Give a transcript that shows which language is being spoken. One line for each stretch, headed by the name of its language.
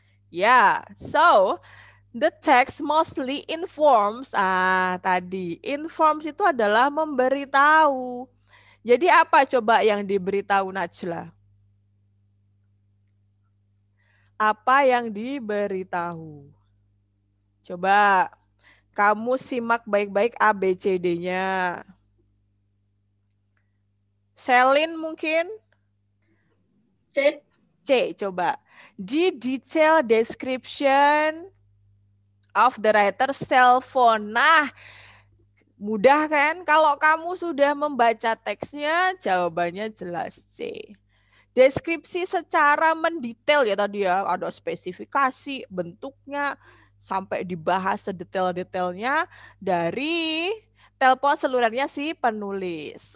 Indonesian: Ya,
English: so the text mostly informs.
Indonesian: Tadi informs itu adalah memberitahu. Jadi apa coba yang diberitahu Najla? Apa yang diberitahu? Coba kamu simak baik-baik ABCD-nya. Selin mungkin? C. C, coba.
English: The detailed description of the writer's cell phone.
Indonesian: Nah, mudah kan? Kalau kamu sudah membaca teksnya, jawabannya jelas C. Deskripsi secara mendetail ya tadi ya, ada spesifikasi, bentuknya, sampai dibahas sedetail-detailnya dari telepon selulernya si penulis.